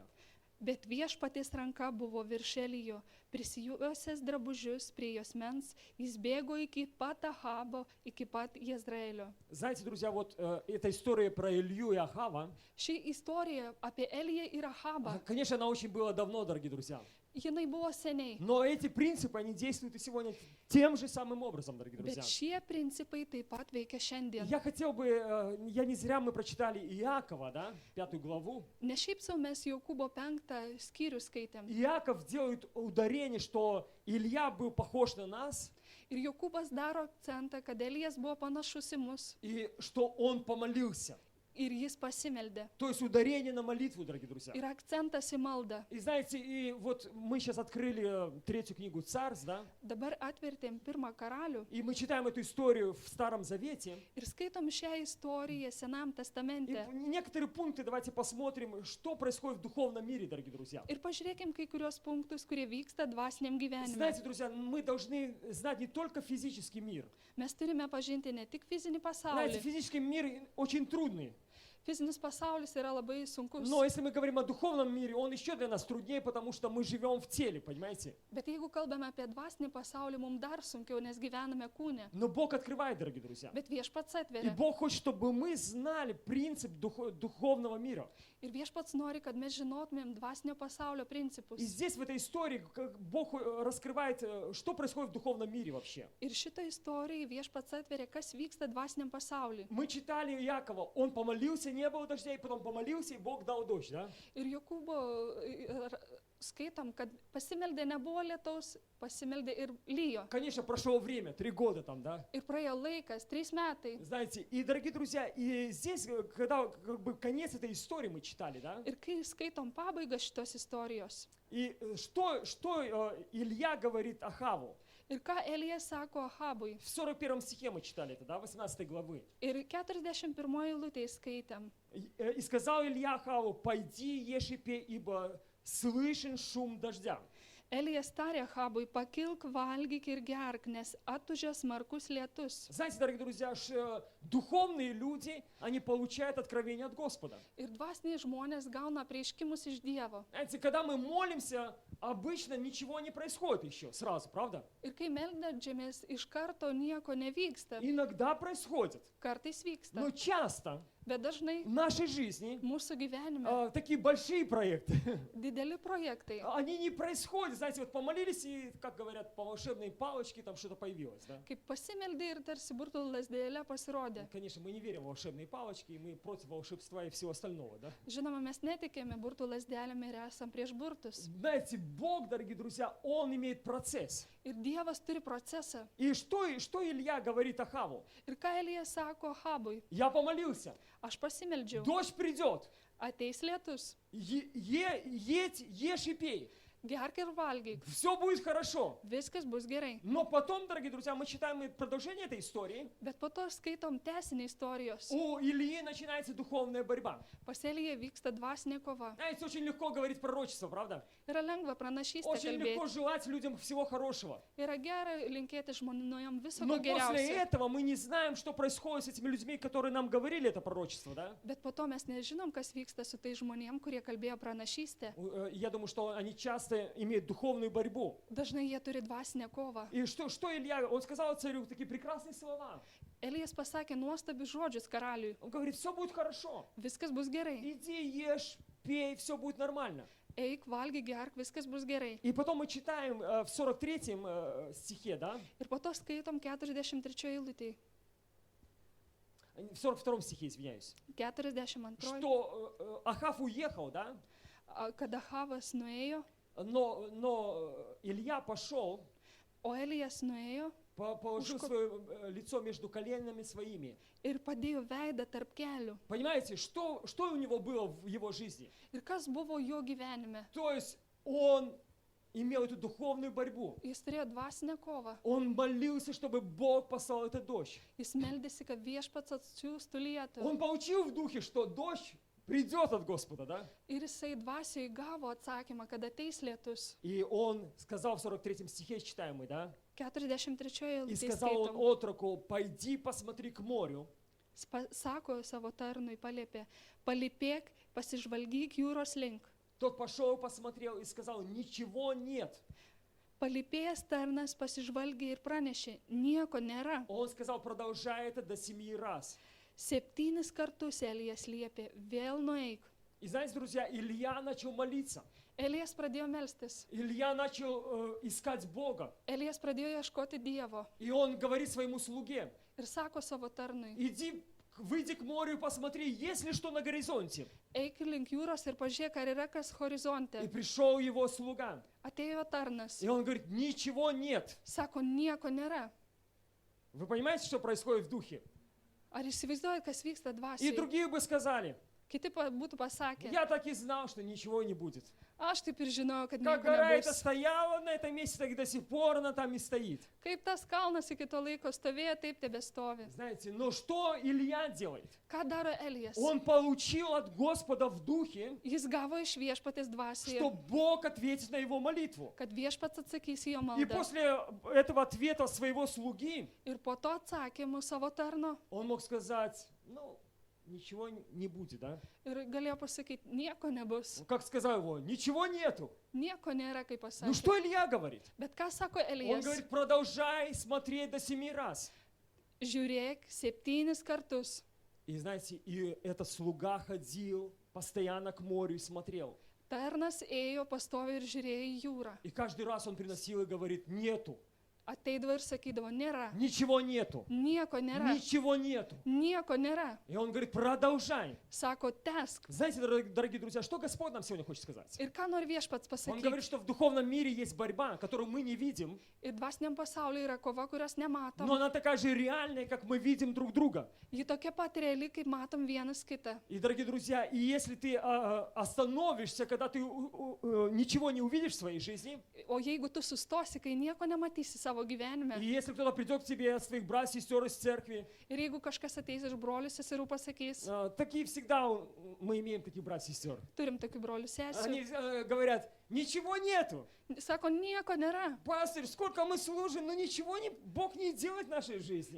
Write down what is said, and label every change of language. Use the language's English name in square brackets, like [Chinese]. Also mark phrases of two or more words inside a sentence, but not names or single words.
[Lithuanian] Bet viešpaties ranka buvo virš Elijo, prisijuosęs drabužius prie jos mens, jis bėgo iki pat Ahabo, iki pat Izraelio. [Russian] Знаете, друзья, вот эта история про Илью и Ахава, [Lithuanian] Ši istorija apie Eliją ir Ahabą, [Russian] конечно, она очень была давно, дорогие друзья. [Lithuanian] jinai buvo seniai. [Russian] Но эти принципы, они действуют и сегодня тем же самым образом, дорогие [Lithuanian] Bet [Russian] друзья. [Lithuanian] šie principai taip pat veikia šiandien. [Russian] Я хотел бы, я не зря мы прочитали Иакова, да, 5 главу. [Lithuanian] Ne šiaip sau mes Jokūbo 5 skyrių skaitėm. [Russian] Иаков делает ударение, что Илья был похож на нас, [Lithuanian] Ir Jokūbas daro akcentą, kad Elijas buvo panašus į mus. [Russian] и что он помолился. [Lithuanian] Ir jis pasimeldė. [Russian] То есть ударение на молитву, дорогие друзья. [Lithuanian] Ir akcentas į maldą. [Russian] И знаете, и вот мы сейчас открыли 3 книгу Царств, да, [Lithuanian] Dabar atvertėm 1 karalių [Russian] и мы читаем эту историю в Старом Завете. [Lithuanian] ir skaitom šią istoriją Senam [Russian] И [Lithuanian] testamente. [Russian] некоторые пункты давайте посмотрим, что происходит в духовном мире, дорогие друзья. [Lithuanian] Ir pažiūrėkim kai kurios punktus, kurie vyksta dvasiniam gyvenime. [Russian] Знаете, друзья, мы должны знать не только физический мир. [Lithuanian] Mes turime pažinti ne tik fizinį [Russian] Знаете, [Lithuanian] pasaulį. [Russian] физический мир очень трудный. [Lithuanian] Fizinis pasaulis yra labai sunkus. [Russian] Но если мы говорим о духовном мире, он еще для нас труднее, потому что мы живем в теле, понимаете? [Lithuanian] Bet jeigu kalbame apie dvasinį pasaulį, mums dar sunkiau, nes gyvename kūne. [Russian] Но Бог открывает, дорогие друзья. [Lithuanian] Bet viešpats [Russian] И [Lithuanian] atveria. [Russian] Бог хочет, чтобы мы знали принцип духовного мира. [Lithuanian] Ir viešpats nori, kad mes žinotumėm dvasinio pasaulio principus. [Russian] И здесь, в этой истории, как Бог раскрывает, что происходит в духовном мире вообще. [Lithuanian] Ir šitą istoriją viešpats atveria, kas vyksta dvasiniam pasauliu. [Russian] Мы читали Иакова, он помолился, не было дождей, потом помолился, и Бог дал дождь, да? [Lithuanian] Ir Jokūbo skaitom, kad pasimeldė nebuvo lietaus, pasimeldė ir lyjo. [Russian] Конечно, прошло время, 3 года там, да? [Lithuanian] Ir praėjo laikas, 3 metai. [Russian] Знаете, и, дорогие друзья, и здесь, когда как бы конец этой истории мы читали, да? [Lithuanian] Ir kai skaitom pabaigą šitos istorijos. [Russian] И что Илья говорит Ахаву? [Lithuanian] Ir ką Elijas sako Ahabui. [Russian] В 41 стихе мы читали это, да, 18 главы. [Lithuanian] Ir 41 eilutėje skaitėm. [Russian] И сказал Илья Ахаву: пойди, ешь и пей, ибо слышен шум дождя. [Lithuanian] Elijas tarė Ahabui, pakilk, valgyk ir gerk, nes atūžė smarkus lietus. [Russian] Знаете, дорогие друзья, духовные люди, они получают откровение от Господа. [Lithuanian] Ir dvasiniai žmonės gauna prieškimus iš Dievo. [Russian] Знаете, когда мы молимся, обычно ничего не происходит еще сразу, правда? [Lithuanian] Ir kai meldžiamės, iš karto nieko nevyksta. [Russian] Иногда происходит, [Lithuanian] Kartais vyksta. [Russian] но часто [Lithuanian] Bet dažnai [Russian] в нашей жизни [Lithuanian] mūsų gyvenime [Russian] такие большие проекты, [Lithuanian] dideli projektai. [Russian] они не происходят. Знаете, вот помолились, и, как говорят, по волшебной палочке там что-то появилось, да? [Lithuanian] Kaip pasimeldė ir tarsi burtų lasdėlė pasirodė. [Russian] Конечно, мы не верим в волшебные палочки, и мы против волшебства и всего остального, да? [Lithuanian] Žinoma, mes netikėme burtų lasdelėm ir esam prieš burtus. [Russian] Знаете, Бог, дорогие друзья, Он имеет процесс. [Lithuanian] Ir Dievas turi procesą. [Russian] И что Илья говорит Ахаву? [Lithuanian] Ir ką Elijas sako Ahabui? [Russian] Я помолился, [Lithuanian] Aš pasimeldžiau. [Russian] дождь придет, [Lithuanian] Ateis lietus. [Russian] едь, ешь и пей. [Lithuanian] gerk ir valgyk, [Russian] все будет хорошо. [Lithuanian] viskas bus gerai. [Russian] Но потом, дорогие друзья, мы читаем продолжение этой истории. [Lithuanian] Bet po to skaitom tęsinį istorijos. [Russian] У Ильи начинается духовная борьба. [Lithuanian] Pas Eliją vyksta dvasinė kova. [Russian] Знаете, очень легко говорить пророчество, правда? [Lithuanian] Yra lengva pranašystę [Russian] Очень легко [Lithuanian] kalbėti. [Russian] желать людям всего хорошего. [Lithuanian] Yra gera linkėti žmonėm viso [Russian] Но [Lithuanian] ko [Russian] после [Lithuanian] geriausio. [Russian] этого мы не знаем, что происходит с этими людьми, которые нам говорили это пророчество, да? [Lithuanian] Bet po to mes nežinom, kas vyksta su tai žmonėm, kurie kalbėjo pranašystę. [Russian] Я думаю, что они часто имеют духовную борьбу. [Lithuanian] Dažnai jie turi dvasinę kovą. [Russian] И что Илья, он сказал царю такие прекрасные слова. [Lithuanian] Elijas pasakė nuostabius žodžius karaliui. [Russian] Он говорит, все будет хорошо. [Lithuanian] Viskas bus gerai. [Russian] Иди, ешь, пей, все будет нормально. [Lithuanian] Eik, valgyk, gerk, viskas bus gerai. [Russian] И потом мы читаем в 43 стихе, да? [Lithuanian] Ir po to skaitom 43 eilutėje. [Russian] В 42 стихе, извиняюсь. 42. Что Ахав уехал, да? [Lithuanian] Kada Havas nuėjo, [Russian] Но Илья пошел, [Lithuanian] o Elijas nuėjo [Russian] положил свое лицо между коленями своими. [Lithuanian] ir padėjo veidą tarp kelių. [Russian] Понимаете, что у него было в его жизни? [Lithuanian] Ir kas buvo jo gyvenime? [Russian] То есть он имел эту духовную борьбу. [Lithuanian] Jis turėjo dvasinę kovą. [Russian] Он молился, чтобы Бог послал этот дождь. [Lithuanian] Jis meldėsi, kad viešpats atsiųstų lietų. [Russian] Он получил в духе, что дождь придет от Господа, да? [Lithuanian] Ir jisai dvasioje gavo atsakymą, kad ateis lietus. [Russian] И он сказал в 43 стихе, читаем мы, да? 43 И [Lithuanian] eilutėje [Russian] сказал он [Lithuanian] skaitom. [Russian] отроку, пойди посмотри к морю. [Lithuanian] Sako savo tarnui paliepė, palipėk, pasižvalgyk jūros link. [Russian] Тот пошел, посмотрел и сказал, ничего нет. [Lithuanian] Palipėjęs tarnas pasižvalgė ir pranešė, nieko nėra. [Russian] Он сказал, продолжай это до 7 раз. [Lithuanian] 7 kartus Elijas liepė, vėl nueik. [Russian] И знаете, друзья, Илья начал молиться. [Lithuanian] Elijas pradėjo melstis. [Russian] Илья начал искать Бога. [Lithuanian] Elijas pradėjo ieškoti Dievo. [Russian] И он говорит своему слуге, [Lithuanian] Ir sako savo tarnui, [Russian] иди, выйди к морю и посмотри, есть ли что на горизонте. [Lithuanian] eik link jūros ir pažiūrėk, ar yra kas [Russian] И [Lithuanian] horizonte. [Russian] пришел его слуга. [Lithuanian] Atėjo tarnas. [Russian] И он говорит, ничего нет. [Lithuanian] Sako, nieko nėra. [Russian] Вы понимаете, что происходит в духе? [Lithuanian] Ar įsivaizduojat, kas vyksta [Russian] И [Lithuanian] dvasioje? [Russian] другие бы сказали, [Lithuanian] Kiti būtų pasakę, [Russian] я так и знал, что ничего не будет. [Lithuanian] aš taip ir žinojau, kad [Russian] Как [Lithuanian] nieko [Russian] гора эта [Lithuanian] nebus. [Russian] стояла на этом месте, так и до сих пор она там и стоит. [Lithuanian] Kaip tas kalnas iki to laiko stovėjo, taip tebestovi. [Russian] Знаете, но что Илья делает? [Lithuanian] Ką daro Elijas? [Russian] Он получил от Господа в духе, [Lithuanian] Jis gavo iš viešpatės [Russian] что [Lithuanian] dvasioje, [Russian] Бог ответит на его молитву. [Lithuanian] kad viešpats atsakys į jo [Russian] И [Lithuanian] maldą. [Russian] после этого ответа своего слуги [Lithuanian] Ir po to atsakymų savo tarno [Russian] он мог сказать, ну, ничего не будет, да? [Lithuanian] ir galėjo pasakyti, nieko nebus. [Russian] Как сказал его, ничего нету. [Lithuanian] Nieko nėra, kaip [Russian] Ну [Lithuanian] pasakė. [Russian] что Илья говорит? [Lithuanian] Bet ką sako [Russian] Он [Lithuanian] Elijas? [Russian] говорит, продолжай смотреть до 7 раз. [Lithuanian] Žiūrėk 7 kartus. [Russian] И знаете, и этот слуга ходил постоянно к морю и смотрел. [Lithuanian] Tarnas ėjo pastovi ir žiūrėjo į jūrą. [Russian] И каждый раз он приносил и говорит, нету, [Lithuanian] Ateidavo ir sakydavo, nėra. [Russian] ничего нету, [Lithuanian] Nieko nėra. [Russian] ничего нету. [Lithuanian] Nieko nėra. [Russian] И он говорит, продолжай. [Lithuanian] Sako, tesk. [Russian] Знаете, дорогие друзья, что Господь нам сегодня хочет сказать? [Lithuanian] Ir ką nori viešpats [Russian] Он говорит, [Lithuanian] pasakyti? [Russian] что в духовном мире есть борьба, которую мы не видим, [Lithuanian] Ir dvasiniam pasauliu yra kova, kurios nematom. [Russian] но она такая же реальная, как мы видим друг друга. [Lithuanian] Ji tokia pat reali, kaip matom vienas kitą. [Russian] И, дорогие друзья, и если ты остановишься, когда ты ничего не увидишь в своей жизни, [Lithuanian] O jeigu tu sustosi, kai nieko nematysi savo gyvenime, [Russian] и если кто-то придет к тебе от своих братьев и сестер из церкви, [Lithuanian] ir jeigu kažkas ateis iš brolių seserų pasakys, [Russian] такие всегда мы имеем таких братьев и сестер. [Lithuanian] turim tokių brolių [Russian] Они [Lithuanian] sesijų, [Russian] говорят, ничего нету. [Lithuanian] sako, nieko nėra. [Russian] Пастырь, сколько мы служим, но ничего Бог не делает в нашей жизни.